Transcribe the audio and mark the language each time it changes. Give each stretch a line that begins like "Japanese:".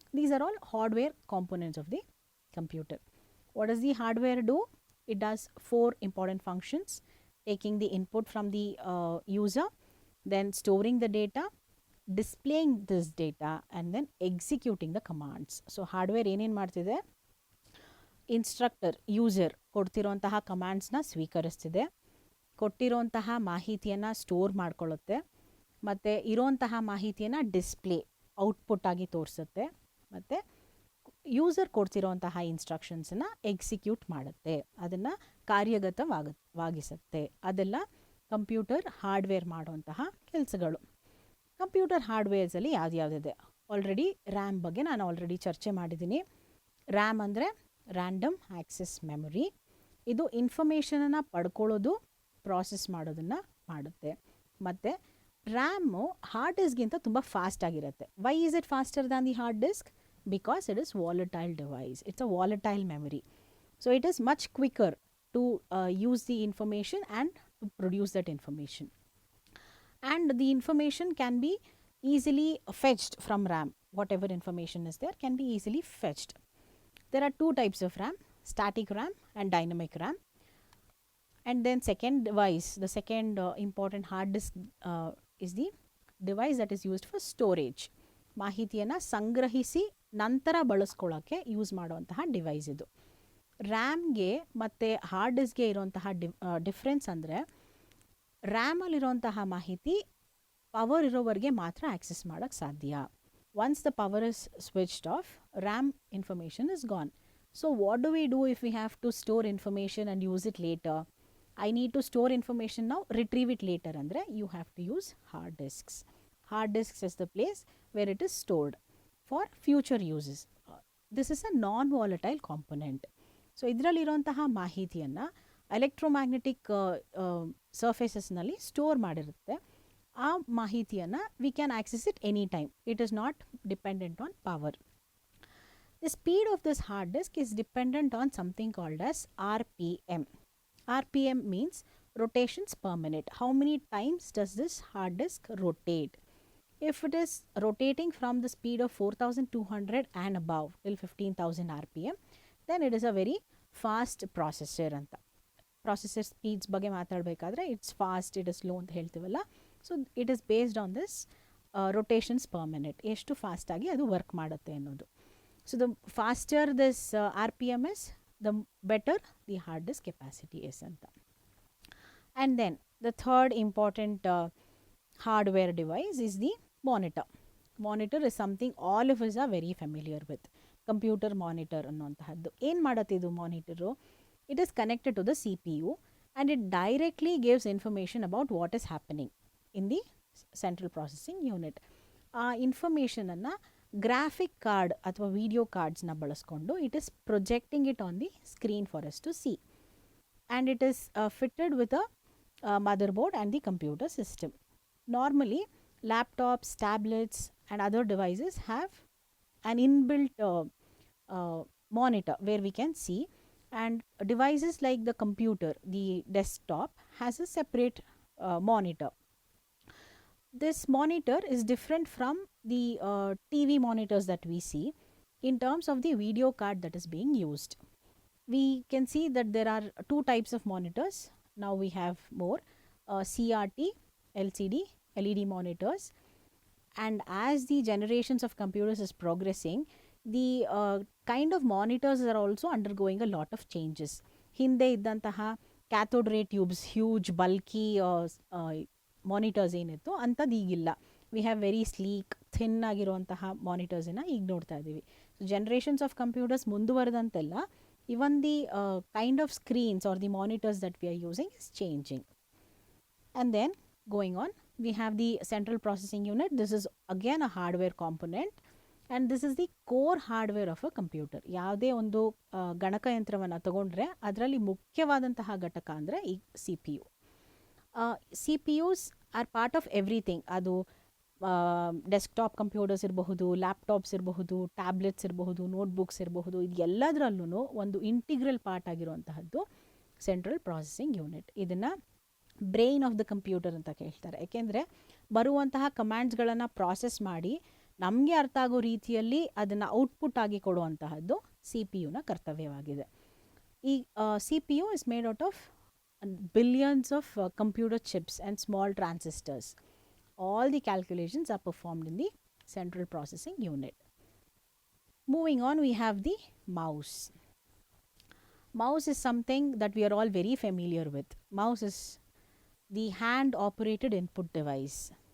English: These are all hardware components of the computer. What does the hardware do? It does four important functions: taking the input from the user, then storing the data, displaying this data, and then executing the commands.
Kannada: So hardware ಏನೇನು ಮಾಡ್ತಿದೆ? Instructor, user ಕೊಡ್ತಿರೋಂತಹ ಕಮಾಂಡ್ಸ್ನ ಸ್ವೀಕರಿಸ್ತಿದೆ, ಕೊಟ್ಟಿರೋಂತಹ ಮಾಹಿತಿಯನ್ನು store ಮಾಡ್ಕೊಳ್ಳುತ್ತೆ, ಮತ್ತು ಇರೋಂತಹ ಮಾಹಿತಿಯನ್ನು display output ಆಗಿ ತೋರಿಸುತ್ತೆ, ಮತ್ತು user ಕೊಡ್ತಿರೋಂತಹ ಇನ್ಸ್ಟ್ರಕ್ಷನ್ಸನ್ನು execute ಮಾಡುತ್ತೆ, ಅದನ್ನು ಕಾರ್ಯಗತವಾಗಿಸುತ್ತೆ. ಅದೆಲ್ಲ ಕಂಪ್ಯೂಟರ್ ಹಾರ್ಡ್ವೇರ್ ಮಾಡುವಂತಹ ಕೆಲಸಗಳು. ಕಂಪ್ಯೂಟರ್ ಹಾರ್ಡ್ವೇರ್ಸಲ್ಲಿ ಯಾವ್ದ್ಯಾವುದಿದೆ? ಆಲ್ರೆಡಿ ರ್ಯಾಮ್ ಬಗ್ಗೆ ನಾನು ಆಲ್ರೆಡಿ ಚರ್ಚೆ ಮಾಡಿದ್ದೀನಿ. ರ್ಯಾಮ್ ಅಂದರೆ ರ್ಯಾಂಡಮ್ ಆಕ್ಸೆಸ್ ಮೆಮೊರಿ. ಇದು ಇನ್ಫಾರ್ಮೇಷನನ್ನು ಪಡ್ಕೊಳ್ಳೋದು, ಪ್ರಾಸೆಸ್ ಮಾಡೋದನ್ನು ಮಾಡುತ್ತೆ. ಮತ್ತು ರ್ಯಾಮು ಹಾರ್ಡ್ ಡಿಸ್ಕ್ಗಿಂತ ತುಂಬ ಫಾಸ್ಟ್ ಆಗಿರುತ್ತೆ.
English: Why is it faster than the hard disk? Because it is volatile device. It's a volatile memory. So it is much quicker to use the information and to produce that information. And the information can be easily fetched from RAM. Whatever information is there can be easily fetched. There are two types of RAM: static RAM and dynamic RAM. And then second device, the second important hard disk is the device that is used for storage.
Kannada: ಮಾಹಿತಿಯನ್ನು ಸಂಗ್ರಹಿಸಿ ನಂತರ ಬಳಸ್ಕೊಳ್ಳೋಕ್ಕೆ use ಮಾಡುವಂತಹ device ಇದು. ರ್ಯಾಮ್ಗೆ ಮತ್ತು hard ಡಿಸ್ಕ್ಗೆ ಇರುವಂತಹ difference ಅಂದರೆ, ರ್ಯಾಮಲ್ಲಿರುವಂತಹ ಮಾಹಿತಿ power ಇರೋವರೆಗೆ ಮಾತ್ರ ಆಕ್ಸೆಸ್ ಮಾಡೋಕ್ಕೆ ಸಾಧ್ಯ.
English: Once the power is switched off, RAM information is gone. So what do we do if we have to store information and use it later? I need to store information now, retrieve it later
Kannada: ಅಂದರೆ
English: You have to use hard disks. Hard disks is the place where it is stored for future uses. This is a non-volatile component.
Kannada: So ಇದರಲ್ಲಿರುವಂತಹ ಮಾಹಿತಿಯನ್ನು electromagnetic ಸರ್ಫೇಸಸ್ನಲ್ಲಿ store ಮಾಡಿರುತ್ತೆ. ಆ ಮಾಹಿತಿಯನ್ನು
English: We can access it any time. It is not dependent on power. The speed of this hard disk is dependent on something called as RPM. RPM means rotations per minute. How many times does this hard disk rotate? If it is rotating from the speed of 4200 and above till 15,000 RPM, then it is a very fast processor
Kannada: ಅಂತ.
English: Processor speeds
Kannada: ಬಗ್ಗೆ ಮಾತಾಡಬೇಕಾದ್ರೆ
English: it's fast, it is slow
Kannada: ಅಂತ ಹೇಳ್ತೀವಲ್ಲ.
English: So it is based on this rotations per minute.
Kannada: ಎಷ್ಟು ಫಾಸ್ಟಾಗಿ ಅದು work ಮಾಡುತ್ತೆ ಅನ್ನೋದು.
English: so the faster this RPM is, the better the hard disk capacity is
Kannada: ಅಂತ.
English: And then the third important hardware device is the monitor. Monitor is something all of us are very familiar with.
Kannada: Computer monitor ಅನ್ನುವಂತಹದ್ದು ಏನು ಮಾಡುತ್ತೆ ಇದು monitor?
English: It is connected to the CPU and it directly gives information about what is happening in the central processing unit.
Kannada: ಆ ಇನ್ಫಾರ್ಮೇಷನನ್ನು graphic card ಅಥವಾ video ಕಾರ್ಡ್ಸ್ನ ಬಳಸ್ಕೊಂಡು
English: It is projecting it on the screen for us to see. And it is fitted with a motherboard and the computer system. Normally, laptops, tablets, and other devices have an inbuilt monitor where we can see, and devices like the computer, the desktop, has a separate monitor. This monitor is different from the TV monitors that we see in terms of the video card that is being used. We can see that there are two types of monitors. Now we have more CRT, LCD, LED monitors. And as the generations of computers is progressing, the kind of monitors are also undergoing a lot of changes.
Kannada: ಹಿಂದೆ ಇದ್ದಂತಹ cathode ರೇ tubes, huge bulky monitors ಏನಿತ್ತು ಅಂಥದ್ದು ಈಗಿಲ್ಲ.
English: we have very sleek,
Kannada: thin ಆಗಿರುವಂತಹ ಮಾನಿಟರ್ಸನ್ನು ಈಗ ನೋಡ್ತಾ ಇದ್ದೀವಿ.
English: so generations of computers
Kannada: ಮುಂದುವರೆದಂತೆಲ್ಲ
English: even the kind of screens or the monitors that we are using is changing. And then going on, we have the central processing unit. This is again a hardware component, and this is the core hardware of a computer.
Kannada: ಯಾವುದೇ ಒಂದು ಗಣಕಯಂತ್ರವನ್ನು ತಗೊಂಡ್ರೆ ಅದರಲ್ಲಿ ಮುಖ್ಯವಾದಂತಹ ಘಟಕ ಅಂದರೆ ಈ C P U.
English: C P Us are part of everything.
Kannada: ಅದು desktop computers ಇರಬಹುದು, ಲ್ಯಾಪ್ಟಾಪ್ಸ್ ಇರಬಹುದು, ಟ್ಯಾಬ್ಲೆಟ್ಸ್ ಇರಬಹುದು, ನೋಟ್ಬುಕ್ಸ್ ಇರಬಹುದು, ಇದು ಎಲ್ಲದರಲ್ಲೂ ಒಂದು integral part ಆಗಿರುವಂತಹದ್ದು central processing unit. ಇದನ್ನು
English: brain of the computer
Kannada: ಅಂತ ಕೇಳ್ತಾರೆ. ಏಕೆಂದರೆ ಬರುವಂತಹ ಕಮ್ಯಾಂಡ್ಸ್ಗಳನ್ನು ಪ್ರಾಸೆಸ್ ಮಾಡಿ ನಮಗೆ ಅರ್ಥ ಆಗೋ ರೀತಿಯಲ್ಲಿ ಅದನ್ನು ಔಟ್ಪುಟ್ ಆಗಿ ಕೊಡುವಂತಹದ್ದು ಸಿ ಪಿ ಯುನ ಕರ್ತವ್ಯವಾಗಿದೆ.
English: ಈ C P U is made out of billions of computer chips and small transistors. All the calculations are performed in the central processing unit. Moving on, we have the mouse. Mouse is something that we are all very familiar with. Mouse is the hand operated input device.